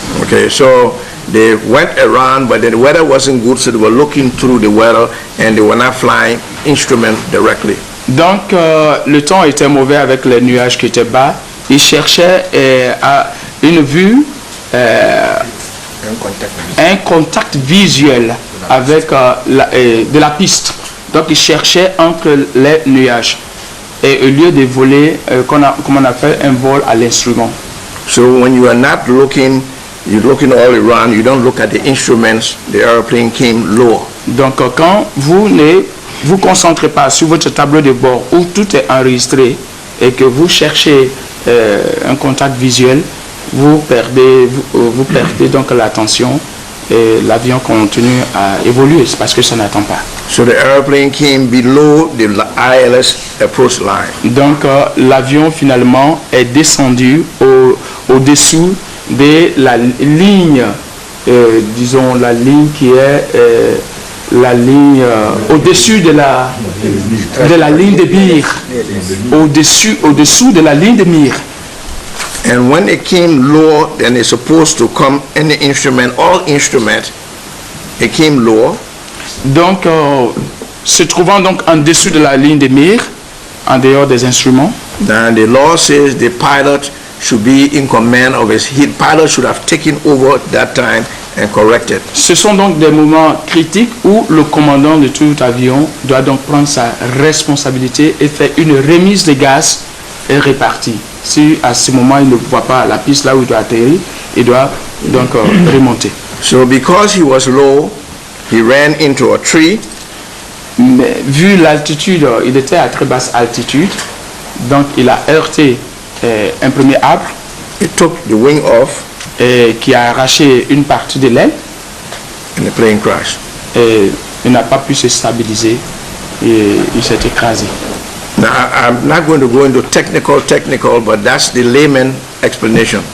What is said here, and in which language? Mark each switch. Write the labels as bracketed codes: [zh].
[en] Okay, so they went around, but the weather wasn't good, so they were looking through the weather and they were not flying instrument directly. [fr] Donc, le temps était mauvais avec les nuages qui étaient bas. Ils cherchaient une vue, un contact visuel avec de la piste. Donc, ils cherchaient entre les nuages. Et au lieu de voler, comme on appelle un vol à l'instrument. [en] So when you are not looking, you're looking all around, you don't look at the instruments, the airplane came lower. [fr] Donc, quand vous ne vous concentrez pas sur votre tableau de bord où tout est enregistré et que vous cherchez un contact visuel, vous perdez donc l'attention et l'avion continue à évoluer parce que ça n'attend pas. [en] So the airplane came below the ILS approach line. [fr] Donc l'avion finalement est descendu au-dessous de la ligne, disons la ligne qui est la ligne au-dessus de la ligne de mire, au-dessous de la ligne de mire. [en] And when it came lower than it's supposed to come any instrument, all instruments, it came lower. [fr] Donc, se trouvant donc en dessous de la ligne de mire, en dehors des instruments, [en] Then the law says the pilot should be in command of his pilot should have taken over that time and corrected. [fr] ce sont donc des moments critiques où le commandant de tout avion doit donc prendre sa responsabilité et faire une remise de gaz et répartir. Si à ce moment il ne voit pas la piste là où il doit atterrir, il doit donc remonter. [en] So because he was low, he ran into a tree. [fr] Mais vu l'altitude, il était à très basse altitude, donc il a heurté un premier arbre [en] It took the wing off [fr] qui a arraché une partie de l'aile [en] and the plane crashed. [fr] et il n'a pas pu se stabiliser et il s'est écrasé. [en] Now, I'm not going to go into technical, but that's the layman explanation.